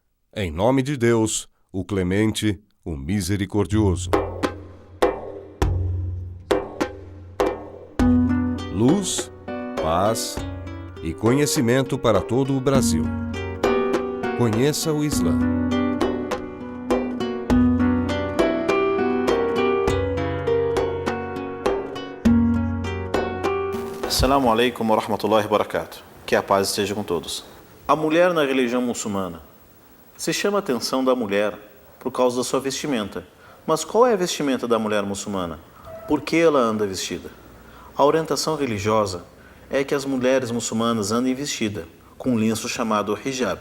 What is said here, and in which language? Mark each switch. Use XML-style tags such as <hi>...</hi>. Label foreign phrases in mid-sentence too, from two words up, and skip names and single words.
<pt>Em nome de Deus, o clemente, o misericordioso. Luz, paz e conhecimento para todo o Brasil. Conheça o Islã.</pt> <ar>السلام عليكم ورحمة الله وبركاته.</ar> <pt>Que a paz esteja com todos. A mulher na religião muçulmana. Se chama a atenção da mulher por causa da sua vestimenta. Mas qual é a vestimenta da mulher muçulmana? Por que ela anda vestida? A orientação religiosa é que as mulheres muçulmanas andem vestidas com um lenço chamado hijab.</pt>